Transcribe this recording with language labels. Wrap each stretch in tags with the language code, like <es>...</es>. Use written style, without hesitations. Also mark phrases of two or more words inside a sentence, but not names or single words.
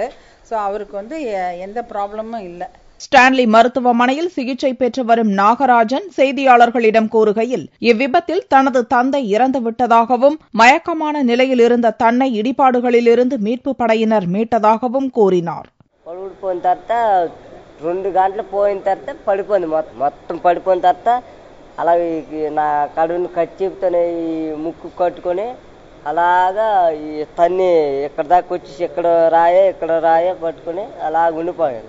<ta>ஸோ அவருக்கு வந்து எந்த ப்ராப்ளமும் இல்லை. ஸ்டான்லி மருத்துவமனையில் சிகிச்சை பெற்று வரும் நாகராஜன் செய்தியாளர்களிடம் கூறுகையில், இவ்விபத்தில் தனது தந்தை இறந்துவிட்டதாகவும், மயக்கமான நிலையில் இருந்த தன்னை இடிபாடுகளிலிருந்து மீட்பு படையினர் மீட்டதாகவும் கூறினார்.</ta> <te>2 గంటలు పోయిన తర్వాత పడిపోయింది, మొత్తం పడిపోయిన తర్వాత అలాగే నా కడుపుని కచ్చిపుతోనే ఈ ముక్కు కట్టుకొని అలాగా ఈ తన్ని ఇక్కడ దాకా వచ్చి ఇక్కడ రాయే పట్టుకొని అలాగ ఉండిపోయాడు.</te>